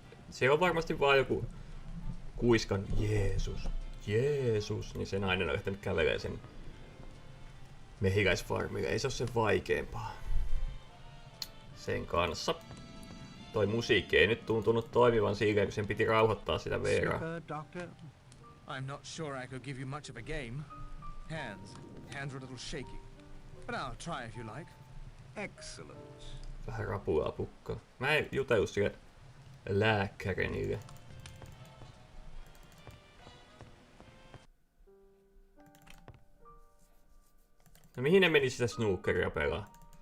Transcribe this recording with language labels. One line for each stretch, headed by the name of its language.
Finnish: Se on varmasti vaan joku kuiskan Jeesus, niin se nainen on lähtenyt kävelemään sen mehiläisfarmille. Ei se ole sen vaikeampaa. Sen kanssa. Toi musiikki ei nyt tuntunut toimivan siinä, kun sen piti rauhoittaa sitä Veeraa.
English: I'm not sure I could give you much of a game. Hands are a little shaky. But I'll try if you like. Excellent.
Finnish: Vähän rapulaa pukkaa. Mä en jutellut sille lääkärinille. No mihin ne meni sitä snookeria pelaa?